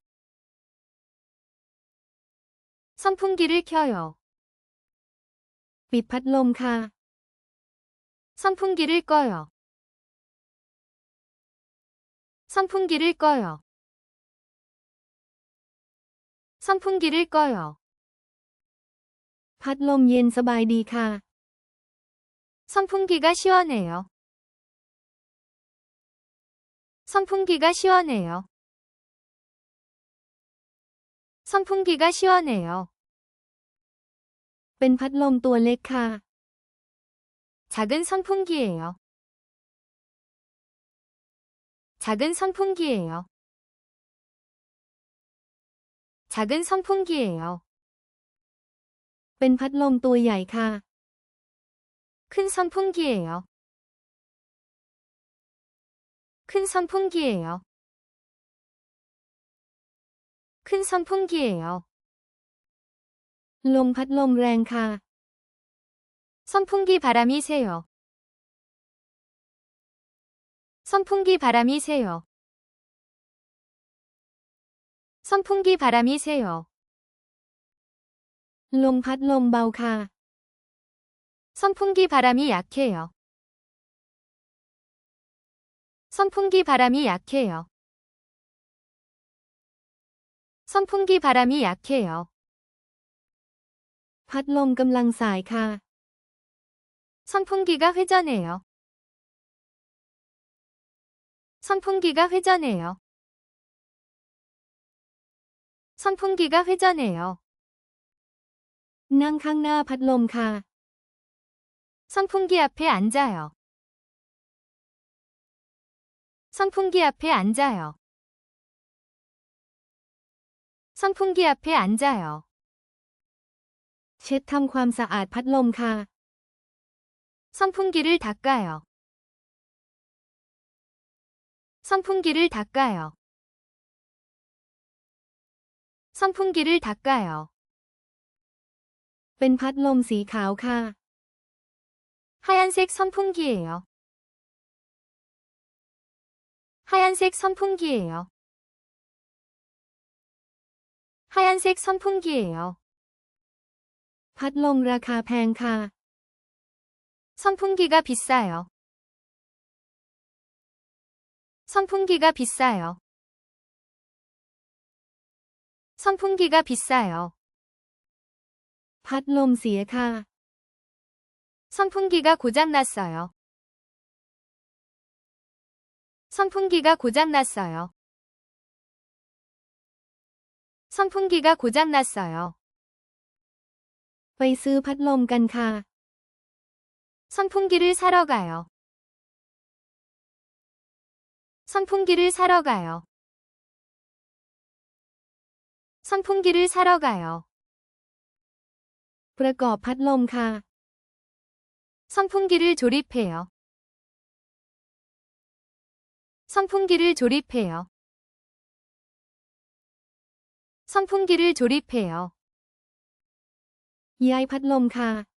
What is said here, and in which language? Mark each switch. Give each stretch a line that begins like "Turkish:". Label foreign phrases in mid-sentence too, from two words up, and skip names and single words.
Korean: 선풍기를 켜요.
Thai: ปิดพัดลมค่ะ
Korean: 선풍기를 꺼요. 선풍기를 꺼요. 선풍기를 꺼요.
Thai: พัดลมเย็นสบายดีค่ะ
Korean: 선풍기가 시원해요. 선풍기가 시원해요. 선풍기가 시원해요.
Thai: เป็นพัดลมตัวเล็กค่ะ
Korean: 작은 선풍기예요. 작은 선풍기예요. 작은 선풍기예요.
Thai: เป็นพัดลมตัวใหญ่ค่ะ
Korean: 큰 선풍기예요. 큰 선풍기예요. 큰 선풍기예요.
Thai: ลมพัดลมแรงค่ะ
Korean: 선풍기 바람이 세요. 선풍기 바람이 세요. 선풍기 바람이 세요.
Thai: ลมพัดลมเบาค่ะ
Korean: 선풍기 바람이 약해요. 선풍기 바람이 약해요. 선풍기 바람이 약해요.
Thai: พัดลมกำลังสายค่ะ
Korean: 선풍기가 회전해요. 선풍기가 회전해요. 선풍기가 회전해요.
Thai: นั่งข้างหน้าพัดลมค่ะ
Korean: 선풍기 앞에 앉아요. 선풍기 앞에 앉아요. 선풍기 앞에 앉아요.
Thai: เช็ดทำความสะอาดพัดลมค่ะ
Korean: 선풍기를 닦아요. 선풍기를 닦아요. 선풍기를 닦아요.
Thai: เป็นพัดลมสีขาวค่ะ
Korean: 하얀색 선풍기예요. 하얀색 선풍기예요. 하얀색 선풍기예요.
Thai: พัดลมราคาแพงค่ะ
Korean: 선풍기가 비싸요. 선풍기가 비싸요. 선풍기가 비싸요.
Thai: พัดลมเสียค่ะ
Korean: 선풍기가 고장났어요. 선풍기가 고장났어요. 선풍기가 고장났어요.
Thai: ไปซื้อพัดลมกันค่ะ
Korean: 선풍기를 사러 가요. 선풍기를 사러 가요. 선풍기를 사러 가요.
Thai: ประกอบพัดลมค่ะ
Korean: 선풍기를 조립해요. 선풍기를 조립해요. 선풍기를 조립해요.
Thai: ย้ายพัดลมค่ะ